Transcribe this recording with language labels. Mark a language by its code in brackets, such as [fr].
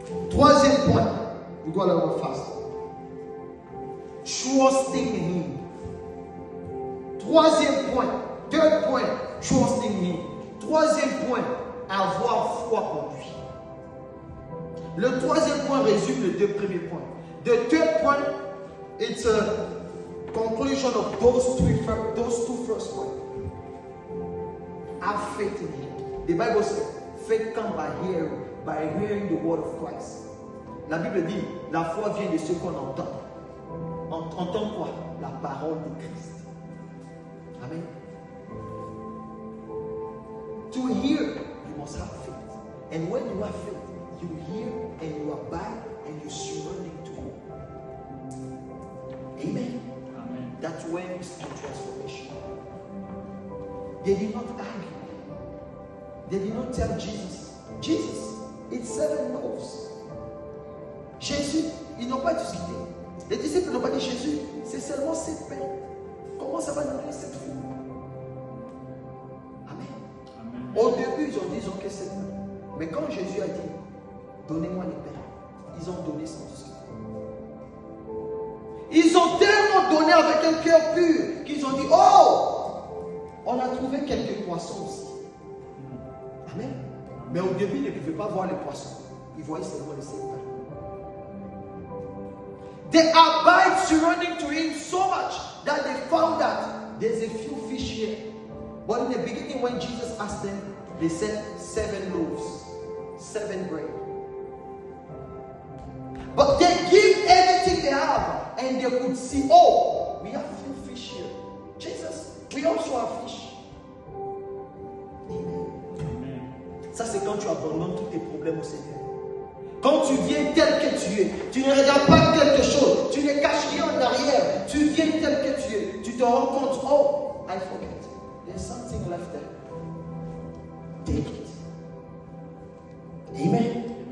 [fr] Troisième point, [en] we go a little fast. Trusting Him. [fr] Troisième point, [en] third point, trusting Him. [fr] Troisième point, avoir foi en lui. Le troisième point résume les deux premiers points. [en] The third point, it's a conclusion of those two first points. Have faith in Him. The Bible says, faith comes by hearing the word of Christ. [fr] La Bible dit, la foi vient de ce qu'on entend. Entend quoi? La parole de Christ. Amen. [en] To hear, you must have faith. And when you have faith, you hear and you abide and you surrender to Him. Amen. Amen. That's when you see transformation. They did not argue. They did not tell Jesus, it's 7 loaves. [fr] Jésus, ils n'ont pas discuté. Les disciples n'ont pas dit, Jésus, c'est seulement 7 pains. Comment ça va nourrir cette foule? Amen. Amen. Au début, ils ont dit, ils ont que 7 pains. Mais quand Jésus a dit, donnez-moi les pains, ils ont donné sans discuter. Ils ont tellement donné avec un cœur pur qu'ils ont dit, oh, on a trouvé quelques poissons aussi. Amen. Mais au début, ils ne pouvaient pas voir les poissons. Ils voyaient seulement les 7 pains. [en] They abide surrendering to Him so much that they found that there's a few fish here. But in the beginning, when Jesus asked them, they said 7 loaves, 7 bread. But they give everything they have, and they could see, oh, we have few fish here. Jesus, we also have fish. Amen. Amen. [fr] Ça, c'est quand tu tu abandonnes tous tes problèmes au Seigneur. Quand tu viens tel que tu es, tu ne regardes pas quelque chose, tu ne caches rien en arrière, tu viens tel que tu es, tu te rends compte, [en] oh, I forget, there's something left there. Take it. [fr] Amen.